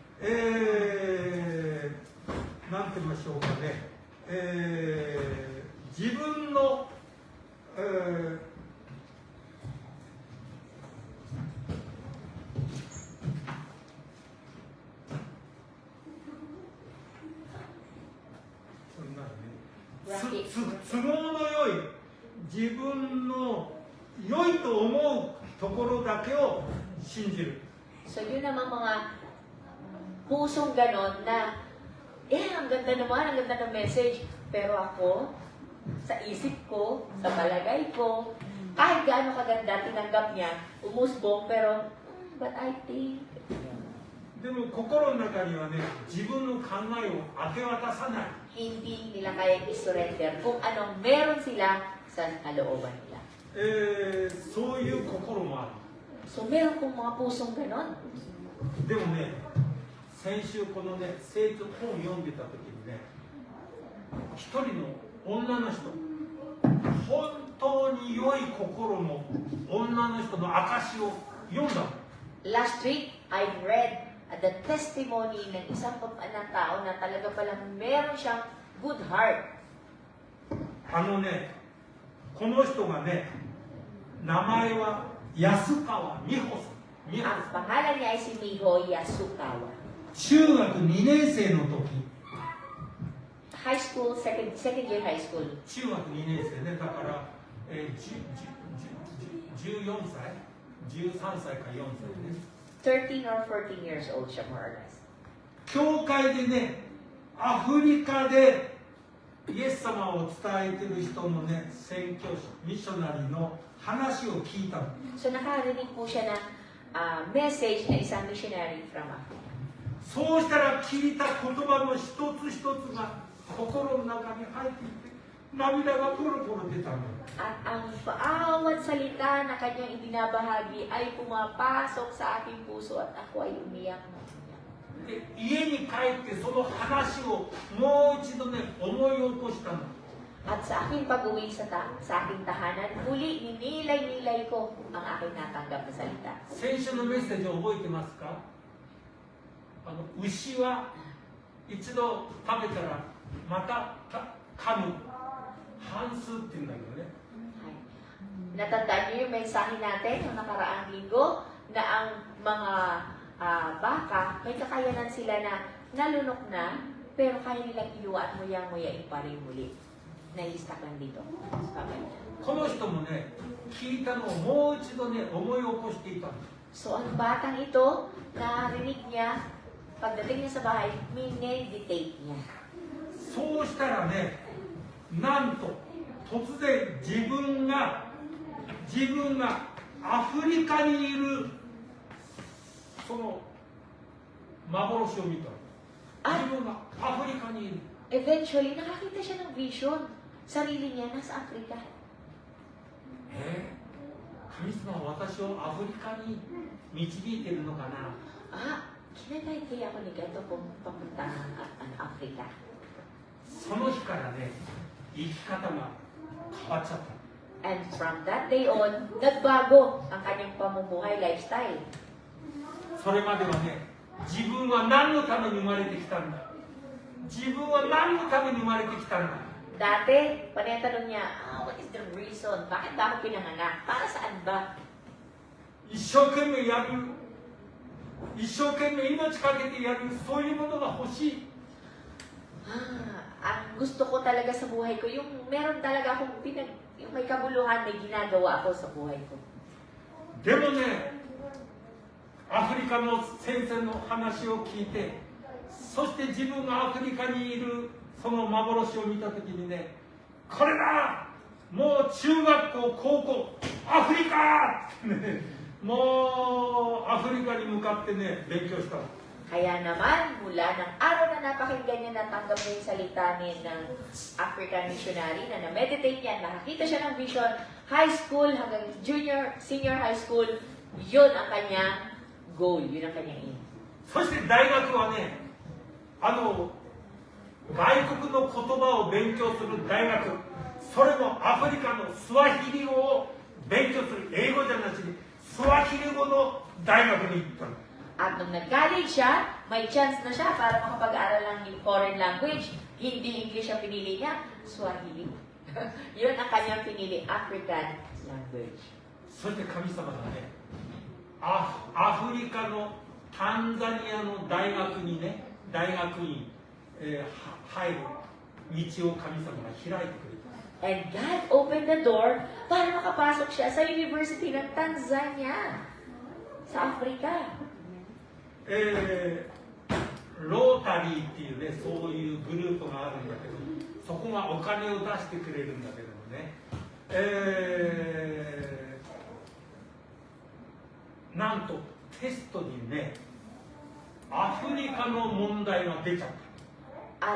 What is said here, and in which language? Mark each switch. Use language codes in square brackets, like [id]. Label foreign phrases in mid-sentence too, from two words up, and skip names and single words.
[ja] なんて言いましょうかね、自分の、都合の良い自分の良いと思うところだけを信じる。 [tl] So, yun naman mga pusong ganon na, ang ganda naman, ang ganda ng message. Pero ako, sa isip ko, sa palagay ko, kahit gaano kaganda, tinanggap niya, umusbong, pero, [en] but I think, [ja] でも心の中にはね、自分の考えを明け渡さない。 [tl] hindi nila kayang isurrender kung anong meron sila sa kalooban nila. [ja] そういう心もある。 [tl] So, meron kong mga pusong ganon. [ja] でもね、先週このね、聖書本を読んでた時にね、一人の女の人、本当に良い心の女の人の証を読んだの。 [en] Last week, I read the testimony [tl] ng isang tao na talaga palang meron siyang [en] good heart. [ja] ね、この人がね、名前は安川美穂さん。 [tl] Ang pangalan niya ay si Miho Yasukawa. [ja] 中学2年生の時、 [en] High school, second year high school. [ja] 中学2年生ね、だから、14歳 ?13 歳か4歳ね。 [en] 13 or 14 years old siya, more or less. [ja] 教会でね、アフリカでイエス様を伝えてる人のね、宣教師、ミッショナリーの話を聞いたの。 [tl] So nakarinig po siya ng message na isang [en] missionary from Africa. [ja] そうしたら聞いた言葉の一つ一つが心の中に入っていて、涙がポロポロ出たの。 [tl] At ang bawat salita na kanyang ibinabahagi ay pumapasok sa aking puso at ako ay umiyak. [ja] で、家に帰ってその話をもう一度ね、思い起こしたの。 [tl] At sa aking pag-uwi sa aking tahanan, muli ninilay-nilay ko ang aking natanggap na salita. [ja] 先週のメッセージを覚えてますか？牛は一度食べたらまた噛む。半数って言うんだけどね。 [tl] Natandaan niyo yung mensahe natin yung nakaraang linggo na ang mga baka, may kakayanan sila na nalunok na, pero kaya nilang iluwa at muyang-muyain pa rin muli. Naistak lang dito. [ja] この人もね、聞いたのをもう一度ね、思い起こしていたの。 [tl] So, ang batang ito, narinig niya, pagdating niya sa bahay, mineditate niya. [ja] そうしたらね、なんと突然自分がアフリカにいるその幻を見た。自分がアフリカにいる。 [tl] Eventually, nakakita siya ng vision. Sarili niya nasa Africa. [ja] 神様は私をアフリカに導いているのかな。 [tl] Kinagay kaya ako ni Gato kung papunta ng Africa. [ja] その日からね、生き方が変わっちゃった。 [en] And from that day on, [tl] nagbago ang kanyang pamumuhay, lifestyle. [ja] それまではね、自分は何のために生まれてきたんだ。自分は何のために生まれてきたんだ。 [tl] Dati, panatanong niya, [en] what is the reason? [tl] Bakit ba ako pinanganak? Para saan ba? [ja] 一生懸命やる、一生懸命命かけてやる、そういうものが欲しい。 [tl] Ang gusto ko talaga sa buhay ko, yung meron talaga akong yung may kabuluhan, may ginagawa ako sa buhay ko. [ja] でもね、アフリカの先生の話を聞いて、そして自分がアフリカにいるその幻を見たときにね、これだ、もう中学校、高校、アフリカってね、もうアフリカに向かってね、勉強したの。 [tl] Kaya naman, mula ng araw na napakinggan niya natanggap niya yung salita ni ng African missionary na na-meditate niya, nakakita siya ng vision, [en] high school [tl] hanggang [en] senior high school, [tl] yun ang kanyang goal, yun ang kanyang aim. [ja] そして大学はね、外国の言葉を勉強する大学、それもアフリカのスワヒリ語を勉強する、英語じゃなしにスワヒリ語の大学に行ったの。 [tl] At nung nag-college siya, may chance na siya para makapag-aral ng [en] foreign language. [tl] Hindi English ang pinili niya, Swahili. Yun ang kanyang pinili, [en] African language. [ja] そして神様がね、アフリカのタンザニアの大学にね、大学院、入る道を神様が開いてくれた。 [en] And God opened the door [tl] para makapasok siya sa [en] University ng Tanzania sa Africa. [ja] ロータリーっていうね、そういうグループがあるんだけど、そこがお金を出してくれるんだけどもね、なんとテストにね、アフリカの問題が出ちゃった。